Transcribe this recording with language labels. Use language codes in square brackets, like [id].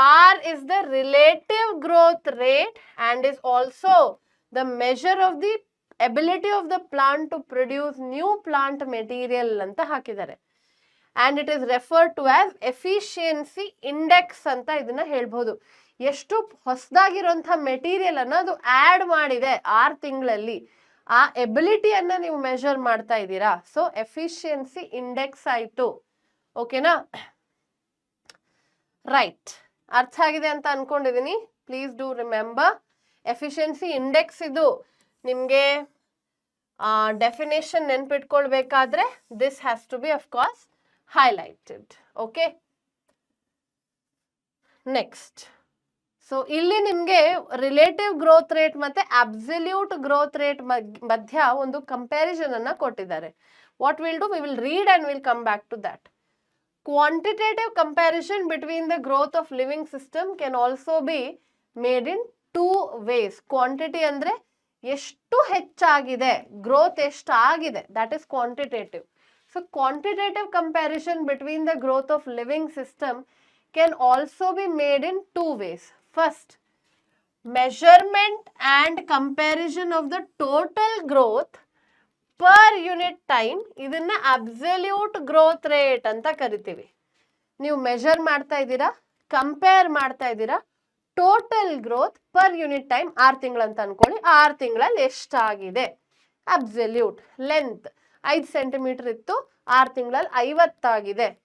[en] R is the relative growth rate and is also the measure of the ability of the plant to produce new plant material [kn] ಅಂತ ಹಾಕಿದ್ದಾರೆ. [en] And it is referred to as efficiency index [kn] ಅಂತ ಇದನ್ನ ಹೇಳ್ಬಹುದು. ಎಷ್ಟು ಹೊಸದಾಗಿರುವಂತಹ material ಅನ್ನ ಅದು add ಮಾಡಿದೆ 6 ತಿಂಗಳಲ್ಲಿ, ಆ ಎಬಿಲಿಟಿಯನ್ನ ನೀವು ಮೆಷರ್ ಮಾಡ್ತಾ ಇದ್ದೀರಾ. [en] So efficiency index ಆಯ್ತು. ಓಕೆನಾ? Right, [kn] ಅರ್ಥ ಆಗಿದೆ ಅಂತ ಅನ್ಕೊಂಡಿದೀನಿ. [en] please do remember, efficiency index [kn] ಇದು ನಿಮ್ಗೆ [en] Definition ನೆನ್ಪಿಟ್ಕೊಳ್ಬೇಕಾದ್ರೆ this has to be of course highlighted. Okay, next. [kn] So ಇಲ್ಲಿ ನಿಮ್ಗೆ ರಿಲೇಟಿವ್ ಗ್ರೋತ್ ರೇಟ್ ಮತ್ತೆ ಅಬ್ಸಲ್ಯೂಟ್ ಗ್ರೋತ್ ರೇಟ್ ಮಧ್ಯ ಒಂದು ಕಂಪ್ಯಾರಿಸನ್ ಅನ್ನ ಕೊಟ್ಟಿದ್ದಾರೆ. [en] What will do, we will read and will come back to that. Quantitative comparison between the growth of living system can also be made in 2 ways. Quantity [kn] ಅಂದ್ರೆ ಎಷ್ಟು ಹೆಚ್ಚಾಗಿದೆ, [en] growth [kn] ಎಷ್ಟಾಗಿದೆ, [en] that is quantitative. So quantitative comparison between the growth of living system can also be made in 2 ways. First, measurement and comparison of the total growth per unit time. [kn] ಇದನ್ನ absolute growth rate ಅಂತ ಕರಿತೀವಿ. ನೀವು measure ಮಾಡ್ತಾ ಇದ್ದೀರಾ, compare ಮಾಡ್ತಾ ಇದ್ದೀರಾ [en] total growth per unit time [kn] 6 ತಿಂಗಳು ಅಂತ ಅನ್ಕೊಳ್ಳಿ. 6 ತಿಂಗಳಲ್ಲಿ ಎಷ್ಟಾಗಿದೆ ಅಬ್ಸಲ್ಯೂಟ್. ಲೆಂತ್ 5 ಸೆಂಟಿಮೀಟರ್ ಇತ್ತು, 6 ತಿಂಗಳಲ್ಲಿ 50 ಆಗಿದೆ.